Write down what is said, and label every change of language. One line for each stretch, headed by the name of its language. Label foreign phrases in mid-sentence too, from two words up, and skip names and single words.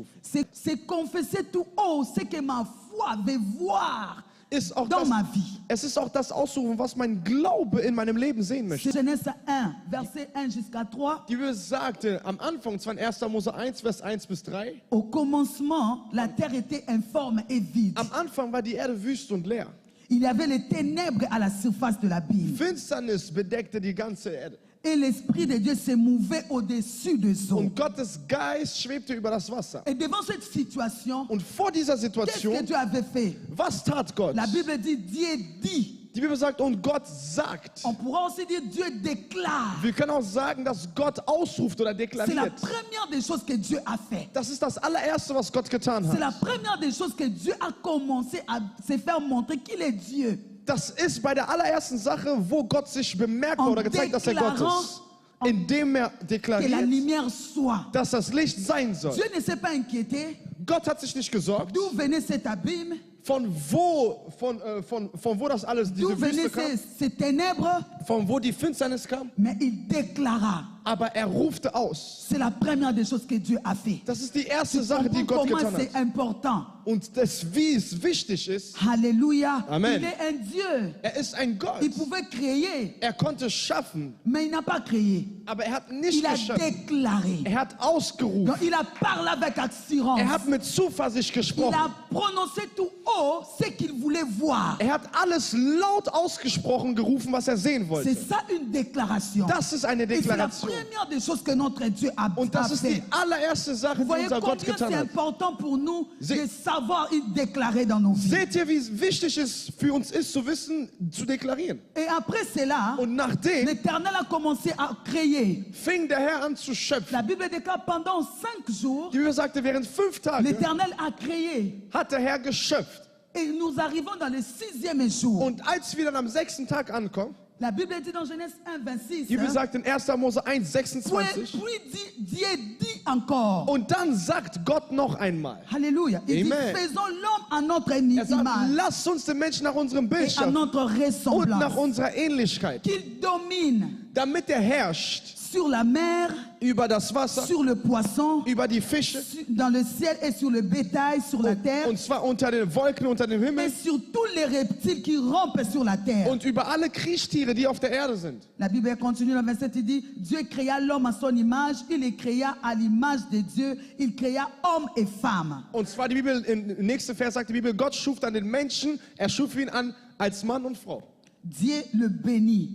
French: C'est confesser tout haut ce que ma foi veut voir
German: Ist auch
French: dans
German: das,
French: ma vie.
German: es ist auch das Ausrufen, was mein Glaube in meinem Leben sehen möchte.
French: C'est Genèse 1, verset 1 jusqu'à 3.
German: Die Bibel sagte am Anfang, zwar in 1. Mose 1, Vers 1 bis 3,
French: Au commencement, la terre était informe et vide.
German: am Anfang war die Erde wüst und leer.
French: Il y avait les ténèbres à la surface de l'abîme.
German: Finsternis bedeckte die ganze Erde.
French: Et l'Esprit de Dieu se mouvait au-dessus des eaux.
German: Und Gottes Geist schwebte über das Wasser.
French: Et devant cette situation,
German: Und vor dieser
French: qu'est-ce que
German: Situation,
French: Dieu avait fait?
German: was tat Gott?
French: La Bible dit, Dieu dit.
German: Die Bibel sagt, und Gott sagt.
French: On pourra aussi dire, Dieu déclare.
German: Wir können auch sagen, dass Gott ausruft oder
French: C'est la
German: deklariert.
French: première des choses que Dieu a fait.
German: Das ist das allererste, was Gott getan
French: C'est la
German: hat.
French: première des choses que Dieu a commencé à se faire montrer qu'il est Dieu.
German: Das ist bei der allerersten Sache, wo Gott sich bemerkbar
French: En
German: oder gezeigt, dass er Gott
French: déclarant
German: ist. Indem er
French: Que la
German: deklariert,
French: lumière soit.
German: dass das Licht sein soll.
French: Dieu ne s'est pas inquiété.
German: Gott hat sich nicht gesorgt,
French: D'où venait cet abîme?
German: von wo das alles,
French: D'où
German: diese Wüste
French: venaient
German: kam,
French: ces ténèbres?
German: von wo die Finsternis kam.
French: Mais il déclara.
German: Aber er rufte aus.
French: C'est la première des choses que Dieu a fait.
German: Das ist die erste Sache, die Gott
French: Comment
German: getan
French: c'est
German: hat.
French: important.
German: Und das, wie es wichtig ist,
French: Alléluia. Amen. Il est un Dieu.
German: er ist ein Gott.
French: Il pouvait créer,
German: Er konnte schaffen,
French: mais il n'a pas créé.
German: aber er hat nicht
French: Il a
German: geschaffen.
French: déclaré.
German: Er hat ausgerufen.
French: Donc il a parlé avec assurance.
German: Er hat mit Zuversicht
French: Il
German: gesprochen.
French: a prononcé tout haut ce qu'il voulait voir.
German: Er hat alles laut ausgesprochen, gerufen, was er sehen
French: C'est
German: wollte.
French: ça une déclaration.
German: Das ist eine
French: Et c'est la
German: Deklaration.
French: première des choses que notre Dieu a
German: Und das ist die
French: fait.
German: allererste Sache,
French: Vous
German: die
French: voyez
German: unser Gott
French: combien
German: getan
French: c'est
German: hat.
French: important pour nous
German: Sie-
French: de savoir et déclarer dans nos vies.
German: Seht ihr, wie wichtig es für uns ist, zu wissen, zu deklarieren?
French: Et après cela,
German: Und nachdem
French: l'Éternel a commencé à créer.
German: fing der Herr an zu schöpfen.
French: La Bible déclare pendant 5 jours,
German: Die Bibel sagte, während 5 Tagen
French: l'Éternel a créé.
German: hat der Herr geschöpft.
French: Et nous arrivons dans le 6e jour.
German: Und als wir dann am 6. Tag ankommen,
French: La Bible dit dans Genèse 1, 26,
German: die Bibel sagt in 1. Mose 1,
French: puis 26, Dieu dit encore,
German: und dann sagt Gott noch einmal,
French: Alléluia, il dit, Amen. faisons l'homme à notre
German: er sagt,
French: image
German: lasst uns den Menschen nach unserem Bild
French: et à
German: schaffen
French: notre
German: und nach
French: ressemblance,
German: unserer Ähnlichkeit,
French: qu'il domine
German: damit er herrscht
French: sur la mer,
German: über das Wasser,
French: sur le poisson,
German: über die Fische,
French: dans le ciel et sur le bétail, sur la terre,
German: und zwar unter den Wolken, unter dem
French: et
German: Himmel
French: sur tous les reptiles qui rampent sur la terre.
German: und über alle Kriechtiere, die auf der Erde sind.
French: La Bible continue dans le verset, il dit, Dieu créa l'homme à son image, il les créa à l'image de Dieu, il créa homme et femme.
German: Und zwar die Bibel, im nächsten Vers sagt die Bibel, Gott schuf dann den Menschen, er schuf ihn an als Mann und Frau.
French: Dieu le bénit